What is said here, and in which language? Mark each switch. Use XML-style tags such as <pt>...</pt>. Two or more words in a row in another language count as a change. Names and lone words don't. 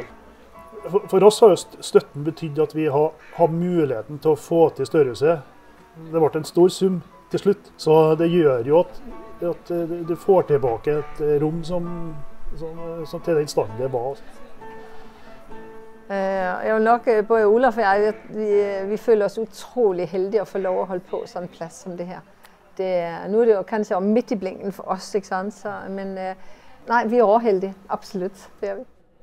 <no>For oss har støtten betydd at vi har muligheten til å få til størrelse. Det ble en stor sum til slutt, så det gjør jo at du får tilbake et rom som til den standen det var.</no> <da>Jeg vil nok, både Olaf og jeg, vi føler os utrolig heldige at få lov at holde på sådan en plads som det her. Nu er det jo kanskje midt i blinken for os, ikke sant? Men nej, vi er overheldige, absolut, det er vi.</da>